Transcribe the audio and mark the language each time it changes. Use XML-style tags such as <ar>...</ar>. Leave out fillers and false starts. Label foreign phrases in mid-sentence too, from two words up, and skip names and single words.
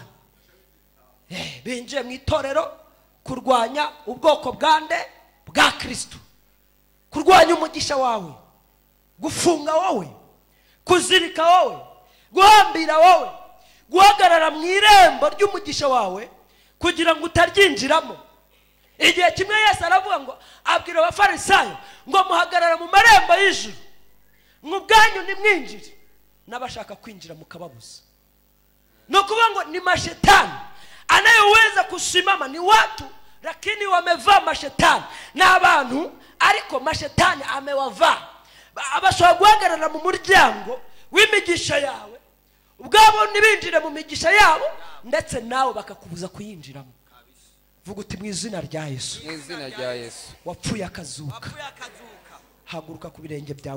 <rw>Binjiye mu itorero kurwanya ubwoko bwa Kristo, kurwanya umugisha wawe, gufunga wowe, kuzirika wowe, guhambira wowe, guhagarara mu irembo ry'umugisha wawe kugira ngo utaryinjiramo. Igihe kimwe Yesu aravuga ngo, abwira abafarisayo ngo muhagarara mu marembo y'ijuru, mwubwanyu nimwinjire, n'abashaka kwinjira mukababuza. No kuvuga ngo</rw> <sw>ni mashetani anayeweza kusimama, ni watu lakini wamevaa mashetani, na</sw> <rw>abantu ariko</rw> <sw>mashetani amewavaa.</sw> <rw>Abashobora guhagarara mu muryango w'imigisha yawe, ubwabo ntibinjire mu migisha yabo, ndetse nawe bakakubuza kuyinjiramo. Vuga uti mu izina rya Yesu, wapfuye akazuka, haguruka ku birenge byawe.</rw>